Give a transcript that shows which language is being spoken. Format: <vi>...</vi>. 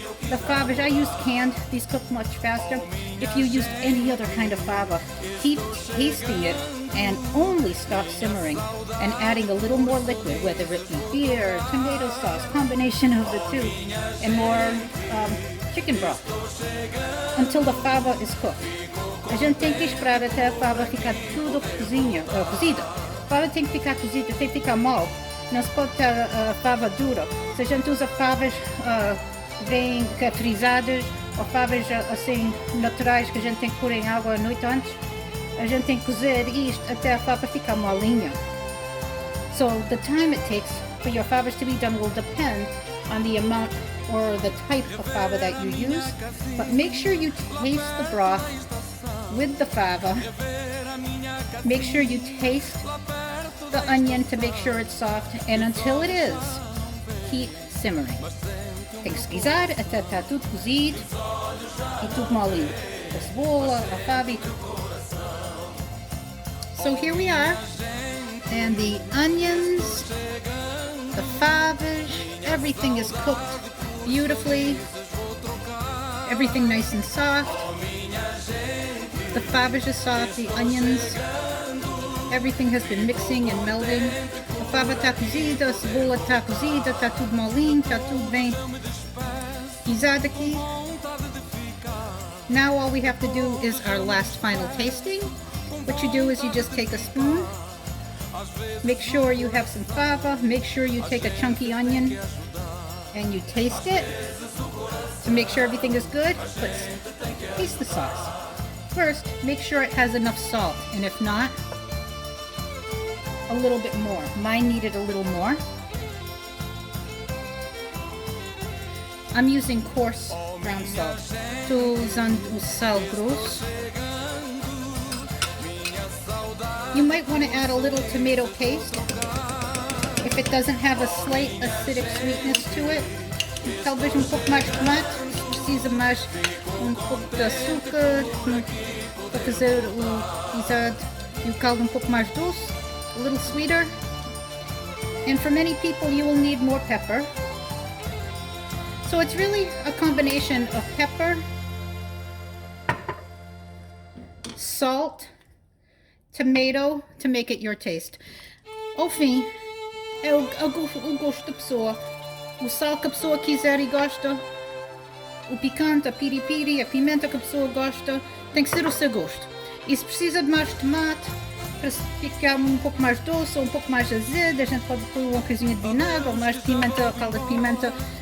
<en>The favas, I used canned, these cook much faster. If you used any other kind of fava, keep tasting it and only stop simmering and adding a little more liquid, whether it be beer, tomato sauce, combination of the two, and more chicken broth until the fava is cooked.</en> <pt>A gente tem que esperar até a fava ficar tudo cozida. A fava tem que ficar cozida, tem que ficar mole. Não se pode ter a fava dura. Se a gente usa favas bem frisadas ou favas assim naturais que a gente tem que pôr em água a noite antes, a gente tem que cozer isto até a fava ficar molinha.</pt> <en>So the time it takes for your favas to be done will depend on the amount or the type of fava that you use, but make sure you taste the broth with the fava. Make sure you taste the onion to make sure it's soft, and until it is, keep simmering.</en> <pt>Tem que guisar até está tudo cozido e tudo molinho. A cebola, a fava e tudo.</pt> <en>So here we are, and the onions, the favas, everything is cooked beautifully, everything nice and soft. The favas is soft, the onions, everything has been mixing and melding.</en> <pt>A fava está cozida, a cebola está cozida, está tudo molinho, está tudo bem guisado aqui.</pt> <en>Now all we have to do is our last final tasting. What you do is you just take a spoon, make sure you have some fava, make sure you take a chunky onion and you taste it to make sure everything is good, but taste the sauce. First, make sure it has enough salt, and if not, a little bit more. Mine needed a little more. I'm using coarse ground salt.</en> <pt>Estou usando o sal grosso.</pt> <en>You might want to add a little tomato paste if it doesn't have a slight acidic sweetness to it.</en> <pt>Talvez pouco mais de tomate, precisa mais pouco de açúcar para fazer o guisado e o caldo pouco mais doce,</pt> <en>a little sweeter. And for many people you will need more pepper. So it's really a combination of pepper, salt, tomato to make it your taste.</en> <pt>Ao fim, é o gosto da pessoa. O sal que a pessoa quiser e gosta, o picante, a piripiri, a pimenta que a pessoa gosta, tem que ser o seu gosto. E se precisa de mais tomate, para ficar pouco mais doce ou pouco mais azedo, a gente pode pôr uma coisinha de vinagre ou mais de pimenta, calda de pimenta.</pt>